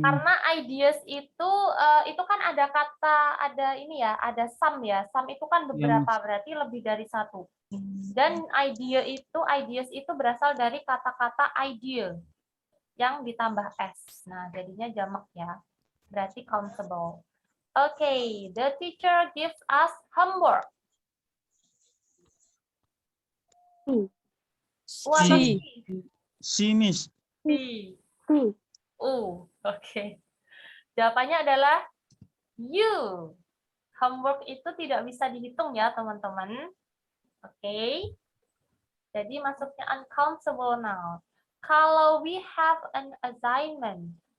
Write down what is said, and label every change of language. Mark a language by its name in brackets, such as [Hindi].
[Indonesian] Karena ideas itu kan ada kata, ada ini ya, ada some ya. Some itu kan beberapa, berarti lebih dari 1. Dan ideas itu berasal dari kata-kata idea yang ditambah s. Nah, jadinya jamak ya. Berarti countable. [English] Okay, the teacher gives us homework. C. C, Miss. [Indonesian] C. Oke. Jawabannya adalah U. Homework itu tidak bisa dihitung ya, teman-teman. Oke. Jadi masuknya uncountable noun. Kalau [English] we have an assignment.